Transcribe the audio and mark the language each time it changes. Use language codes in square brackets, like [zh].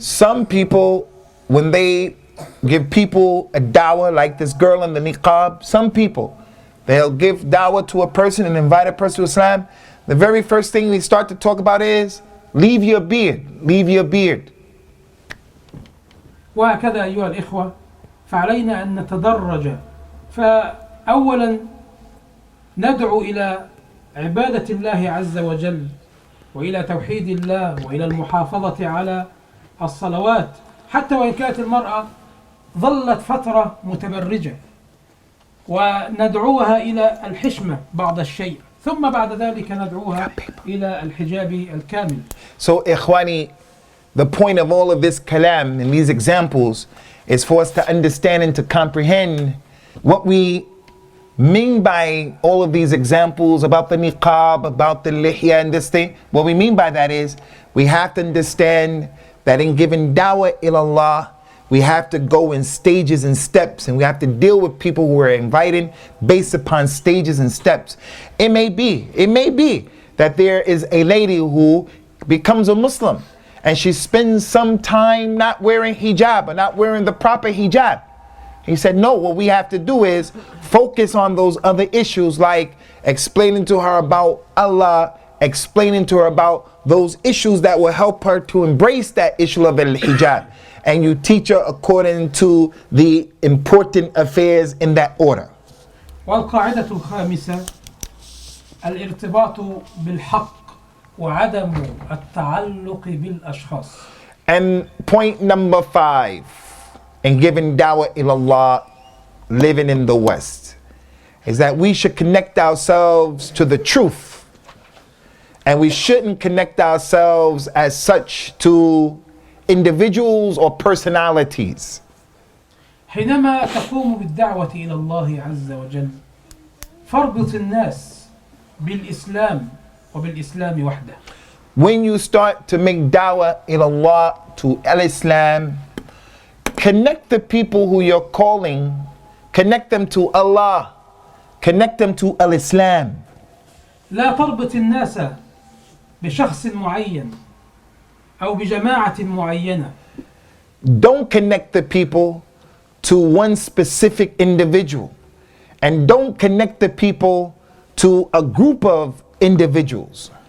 [en] Some people, when they give people a dawah like this girl in the niqab, some people, they'll give dawah to a person and invite a person to Islam. The very first thing we start to talk about is, leave your beard, leave your beard. [ar] وهكذا أيها الإخوة فعلينا أن نتدرج. فأولا ندعو إلى عبادة الله عز وجل وإلى توحيد الله وإلى المحافظة على الصلوات، حتى وإن كانت المرأة ظلت فترة متبرجة، وندعوها إلى الحشمة بعض الشيء، ثم بعد ذلك ندعوها إلى الحجاب الكامل. [en] So ikhwani, the point of all of this kalam and these examples is for us to understand and to comprehend what we mean by all of these examples about the niqab, about the lihya and this thing. What we mean by that is, we have to understand that in giving [ar] dawah ilallah, [en] we have to go in stages and steps, and we have to deal with people who we're inviting based upon stages and steps. It may be that there is a lady who becomes a Muslim and she spends some time not wearing hijab or not wearing the proper hijab. He said, no, what we have to do is focus on those other issues, like explaining to her about Allah, explaining to her about those issues that will help her to embrace that issue of al-hijab. And you teach her according to the important affairs in that order. [ar] والقاعدة الخامسة الارتباط بالحق وعدم التعلق بالأشخاص. [en] And point number 5, in giving [ar] dawah ilallah, [en] living in the West, is that we should connect ourselves to the truth. And we shouldn't connect ourselves as such to individuals or personalities. [ar] حينما تقوم بالدعوة إلى الله عز وجل فاربط الناس بالإسلام وبالإسلام وحده. [en] When you start to make [ar] dawah ilallah [en] to al-Islam, connect the people who you're calling, connect them to Allah, connect them to al-Islam. [ar] لا تربط الناس بشخص معين أو بجماعة معينة. [en] Don't connect the people to one specific individual, and don't connect the people to a group of individuals.